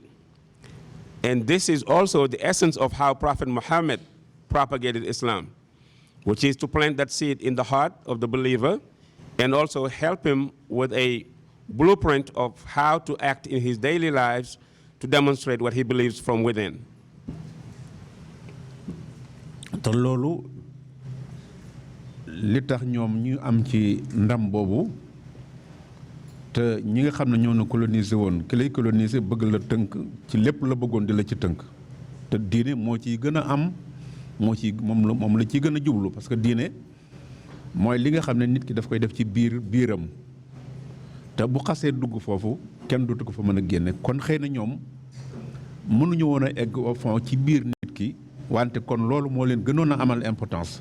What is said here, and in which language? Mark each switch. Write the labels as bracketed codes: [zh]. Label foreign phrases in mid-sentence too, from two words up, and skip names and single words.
[en] And this is also the essence of how Prophet Muhammad propagated Islam, which is to plant that seed in the heart of the believer and also help him with a blueprint of how to act in his daily lives to demonstrate what he believes from within. [wo] te loolu li tax ñoom ñu am ci ndam boobu te ñi nga xam ne ñoo na coloniser woon ki lay coloniser bëgg la tënk ci lépp la bëggoon di la ci tënk te diine moo ciy gën a am moom la ciy gën a jublu [fr] parce que [wo] diine mooy li nga xam ne nit ki daf koy def ci biiram te bu xasee dugg foofu kenn dootu ko fa mën a génne kon xëy na ñoom mënuñu woon a egg [fr] au fond [wo] ci biir nit ki wante kon loolu moo leen gënoon a amal importance